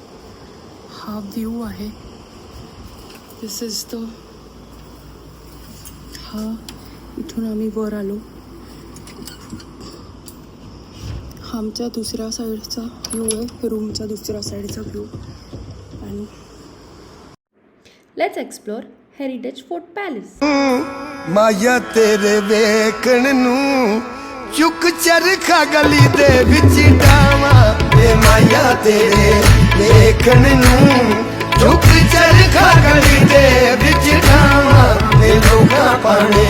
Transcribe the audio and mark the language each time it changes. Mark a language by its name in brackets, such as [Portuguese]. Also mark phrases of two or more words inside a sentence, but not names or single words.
[Marathi] हा व्ह्यू आहे. [English] this is the [Marathi] हा इथून आम्ही वर आलो. हा आमच्या दुसऱ्या साईडचा व्ह्यू आहे, रूमच्या दुसऱ्या साईडचा व्ह्यू. आणि [English] Let's explore Heritage Fort Palace. [Punjabi] ਮਾਇਆ ਤੇਰੇ ਵੇਖਣ ਨੂੰ ਚੁੱਕ ਚਰਖਾ ਗਲੀ ਦੇ ਵਿੱਚ ਡਾਵਾਂ ਵੇ ਮਾਇਆ ਤੇਰੇ ਵੇਖਣ ਨੂੰ ਚੁੱਕ ਚਰਖਾ ਗਲੀ ਦੇ ਵਿੱਚ ਡਾਵਾਂ ਵੇ ਲੋਕਾਂ ਪਾਣੇ